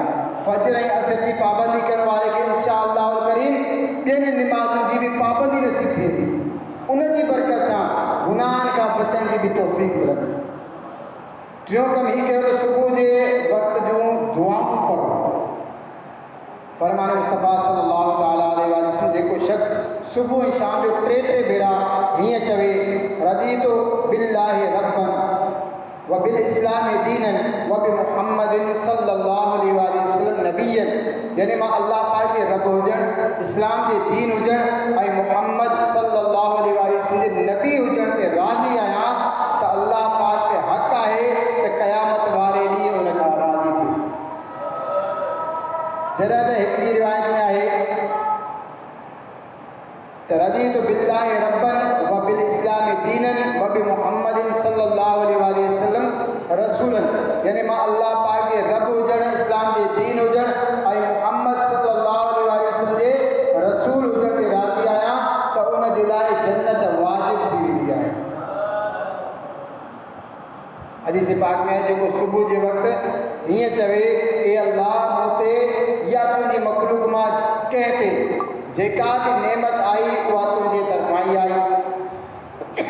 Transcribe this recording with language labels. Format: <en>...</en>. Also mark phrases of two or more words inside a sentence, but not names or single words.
<sd>फज्र ऐं असर जी पाबंदी करण वारे खे</sd> <ar>إن شاء الله</ar> <sd>करीम ॿियनि निमाज़ुनि जी बि पाबंदी नसीब थींदी। उन जी बरकत सां गुनाहनि खां बचण जी बि तौफ़ीक़ मिलंदी। टियों कमु हीउ कयो त सुबुह जे वक़्त जूं दुआऊं पढ़ो। फरमान मुस्तफ़ा</sd> <ar>صلى الله تعالى عليه وسلم,</ar> <sd>जेको शख़्स सुबुह ऐं शाम जो 3 भेरा हीअं चवे,</sd> <ar>رضيت بالله ربا وبالإسلام دينا وبمحمد صلى الله عليه وسلم نبيا,</ar> <sd>यानी मां अल्लाह पाक जे रब हुजण, इस्लाम जे दीन हुजण ऐं मुहम्मद</sd> <ar>صلى الله عليه وسلم</ar> <sd>जे नबी हुजण ते राज़ी आहियां त अल्लाह पाक ते हक़ आहे त क़यामत वारे ॾींहुं उन खां राज़ी थिए। जॾहिं त हिकिड़ी रिवायत में आहे त</sd> <ar>رضيت بالله ربا وبالإسلام دينا وبمحمد صلى الله عليه وسلم رسولا,</ar> <sd>यानी मां अल्लाह पाक जे रब हुजण, इस्लाम जे दीन हुजण ऐं मुहम्मद</sd> <ar>صلى الله عليه وسلم</ar> <sd>जे रसूल हुजण ते राज़ी आहियां त उन जे लाइ जन्नत वाजिब थी वेंदी आहे। हदीस तो सुबुह जे वक़्तु हीअं चवे ए अल्लाह मूं ते या तुंहिंजी मखलूक मां कंहिं ते जेका बि नेमत आई उहा तुंहिंजे तरफ़ां ई आई।</sd>